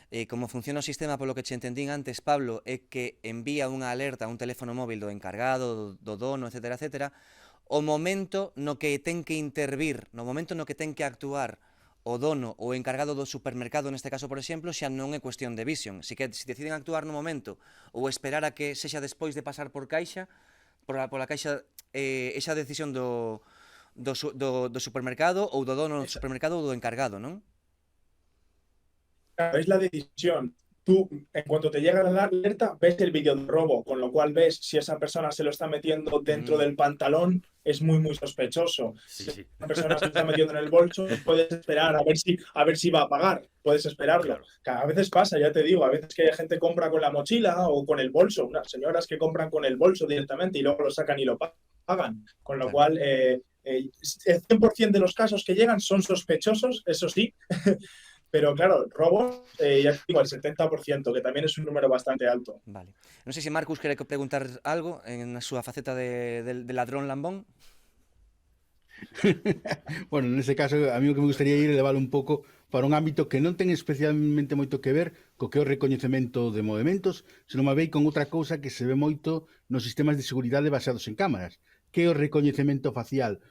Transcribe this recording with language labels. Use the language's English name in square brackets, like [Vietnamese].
[Galician] Como funciona o sistema, polo que che entendín antes, Pablo, é que envía unha alerta a un teléfono móvil do encargado, do dono, etcétera, etcétera, o momento no que ten que intervir, no momento no que ten que actuar o dono ou encargado do supermercado, neste caso, por exemplo, xa non é cuestión de Vision. Se deciden actuar no momento ou esperar a que sexa despois de pasar por caixa, pola caixa, esa decisión do supermercado ou do dono do supermercado ou do encargado, non? [Spanish] Claro, es la decisión. tú, en cuanto te llega la alerta, ves el vídeo de robo, con lo cual ves si esa persona se lo está metiendo dentro del pantalón, es muy, muy sospechoso. Sí, sí. Si una persona se lo está metiendo en el bolso, puedes esperar a ver si va a pagar, puedes esperarlo. Claro. A veces pasa, ya te digo, a veces que gente compra con la mochila o con el bolso, unas señoras que compran con el bolso directamente y luego lo sacan y lo pagan, con lo cual el 100% de los casos que llegan son sospechosos, eso sí, pero claro, robos, ya te digo, el 70%, que también es un número bastante alto. Vale. [Galician] Non sei se Marcus quere preguntar algo en a súa faceta de ladrón lambón. Bueno, nese caso, a mí o que me gustaría ir levar un pouco para un ámbito que non ten especialmente moito que ver co que é o recoñecemento de movimentos, senón má vei con outra cousa que se ve moito nos sistemas de seguridade baseados en cámaras, que é o recoñecemento facial.